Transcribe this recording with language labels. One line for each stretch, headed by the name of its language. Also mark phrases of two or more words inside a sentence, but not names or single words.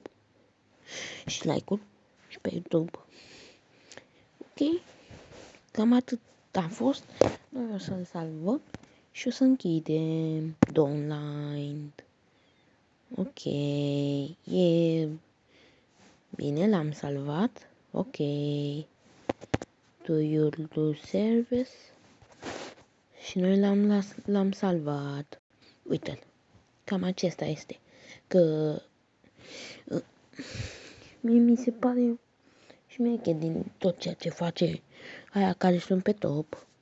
Romanian: Și like-uri. Și pe YouTube. Ok. Cam atât a fost. Noi o să-l salvăm. Și o să închidem. Downline. Ok. E bine, l-am salvat. Ok.
English: To your do service.
Romanian: Și noi l-am salvat. Uite-l. Cam acesta este. Că mie mi se pare șmecher din tot ceea ce face aia care sunt pe top.